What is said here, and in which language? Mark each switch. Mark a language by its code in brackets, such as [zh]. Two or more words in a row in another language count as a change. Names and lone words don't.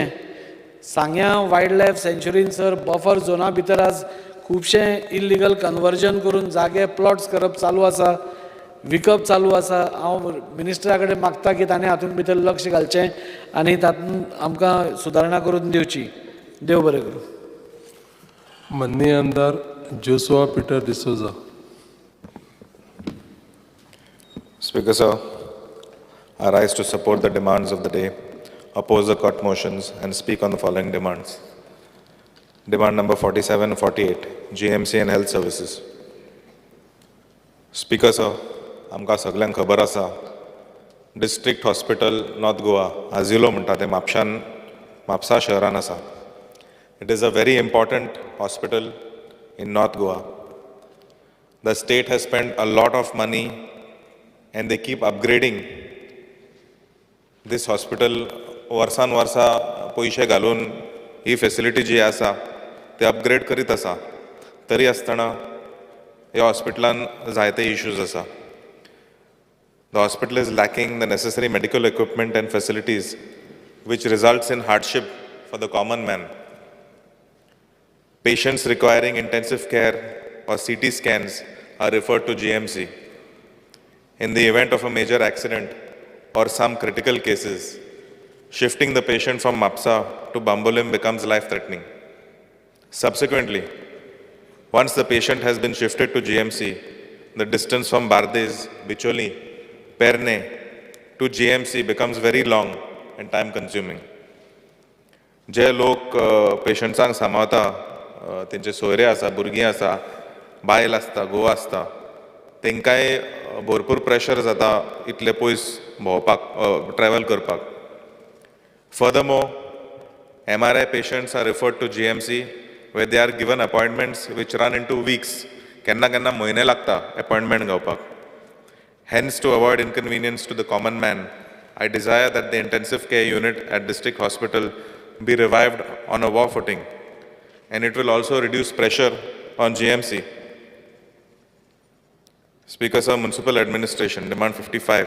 [kok] सांग्या [en] wild life sanctuary [kok] सर [en] buffer zone [kok] भितर आज खुबशें [en] illegal conversion [kok] करून जागे प्लॉट्स करप चालू आसा, विकप चालू आसा. हांव मिनिस्टरा कडेन मागता की ताणें हातूंत भितर लक्ष घालचें आनी तातूंत आमकां सुदारणा करून दिवची. देव बरें करूं. माननीय आमदार जोसुआ पीटर डिसोजा. [en] Speaker sir, I rise to support the demands of the day, oppose the cut motions and speak on the following demands. Demand number 47 and 48, GMC and health services. Speaker sir, [kok] आमकां सगळ्यांक खबर आसा [en] district hospital North Goa [kok] आझिलो म्हणटा तें म्हापसा शहरान आसा. [en] It is a very important hospital in North Goa. The state has spent a lot of money and they keep upgrading this hospital. [kok] वर्सान वर्सा पयशे घालून ही फेसिलिटी जी आसा ती अपग्रेड करीत आसा तरी आसतना ह्या हॉस्पिटलान जायते इश्यूज आसा. [en] The hospital is lacking the necessary medical equipment and facilities, which results in hardship for the common man. Patients requiring intensive care or CT scans are referred to GMC. In the event of a major accident or some critical cases, shifting the patient from MAPSA to Bambolim becomes life-threatening. Subsequently, once the patient has been shifted to GMC, the distance from Bardes, Bicholi, Perne to GMC becomes very long and time-consuming. [kok] जे लोक पेशंट्सांक सांबाळता तेंचे सोयरे आसा, भुरगीं आसा, बायल आसता, घोव आसता, तेंकांय भरपूर प्रेशर जाता इतले पयस भोंवपाक, ट्रॅव्हल करपाक. [en] Furthermore, MRI patients are referred to GMC where they are given appointments which run into weeks. [kok] केन्ना केन्ना म्हयने लागता अपॉइंटमेंट घेवपाक. [en] Hence, to avoid inconvenience to the common man, I desire that the intensive care unit at district hospital be revived on a war footing, and it will also reduce pressure on GMC. Speaker Sir, Municipal Administration, demand 55.